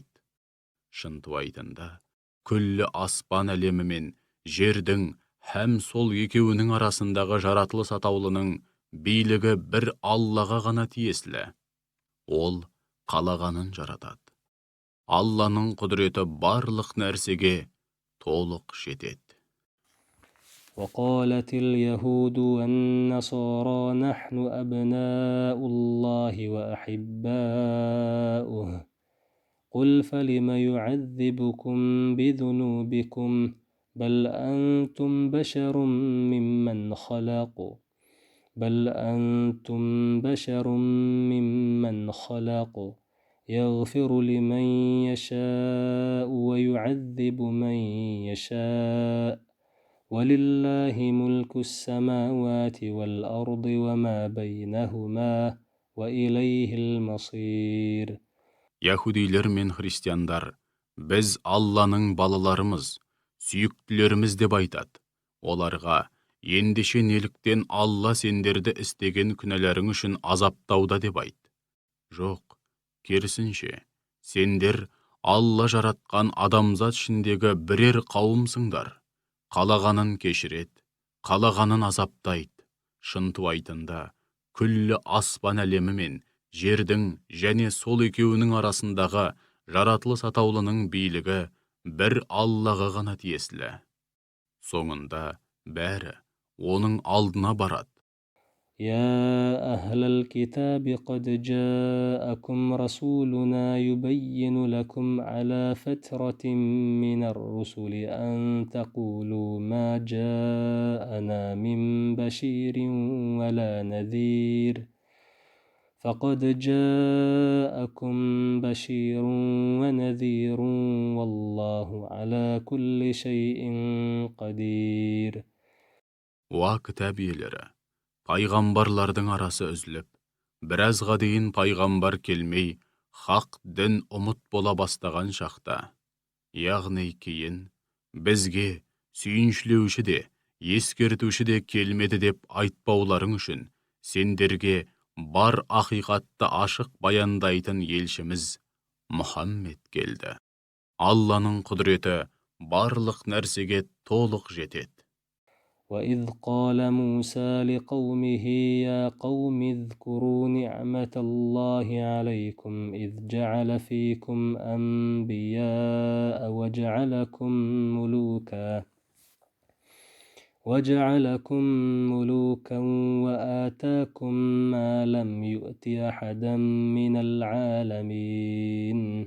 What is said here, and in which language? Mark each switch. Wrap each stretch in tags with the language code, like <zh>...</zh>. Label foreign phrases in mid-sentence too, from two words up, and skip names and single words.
<kk>Шынтуайтында, күллі аспан әлемі мен жердің һәм сол екеуінің арасындағы жаратылыс атаулының билігі бір Аллаға ғана тиесілі. Ол қалағанын жаратады. Алланың құдіреті барлық нәрсеге толық жетеді.</kk> <ar>وقالت اليهود والنصارى نحن أبناء الله وأحباؤه قل فلم يعذبكم بذنوبكم بل أنتم بشر ممن خلق يغفر لمن يشاء ويعذب من يشاء ولله ملك السماوات والأرض وما بينهما وإليه المصير.</ar> <kk>Яһудилер мен христиандар, біз Алланың балаларымыз, сүйіктілеріміз деп айтады. Оларға, ендеше неліктен Алла сендерді істеген күнәларың үшін азаптауда деп айт. Жоқ, керісінше, сендер Алла жаратқан адамзат ішіндегі бірер қауымсыңдар. Қалағанын кешірет, қалағанын азаптайды. Шынтуайтында, күллі аспан әлемі мен жердің және сол екеуінің арасындағы жаратылыс атаулының билігі бір Аллаға ғана тиесілі. Соңында бәрі оның алдына барады.</kk> <ar>يا أهل الكتاب قد جاءكم رسولنا يبين لكم على فترة من الرسل أن تقولوا ما جاءنا من بشير ولا نذير فقد جاءكم بشير ونذير والله على كل شيء قدير.</ar> <kk>Уа кітап иелері, пайғамбарлардың арасы үзіліп, біразға дейін пайғамбар келмей, хақ дін ұмыт бола бастаған шақта, яғни кейін бізге сүйіншілеуші де, ескертуші де келмеді деп айтпауларың үшін, сендерге бар ақиқатты ашық баяндайтын елшіміз Мұхаммед келді. Алланың құдіреті барлық нәрсеге толық жетеді.</kk> <ar>وإذ قال موسى لقومه يا قوم اذكروا نعمة الله عليكم إذ جعل فيكم أنبياء وجعلكم ملوكا وآتاكم ما لم يؤت أحدا من العالمين.</ar>